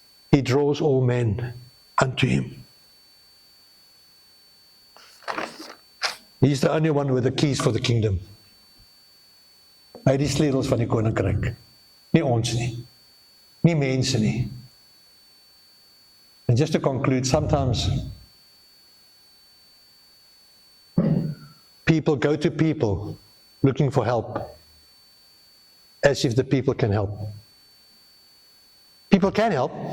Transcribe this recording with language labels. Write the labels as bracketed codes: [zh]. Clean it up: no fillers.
[en] He draws all men unto him. He's the only one with the keys for the kingdom. [af] Hy het die sleutels van die koninkryk. Nie ons nie. Nie mense nie. [en] And just to conclude, sometimes people go to people looking for help, as if the people can help. People can help.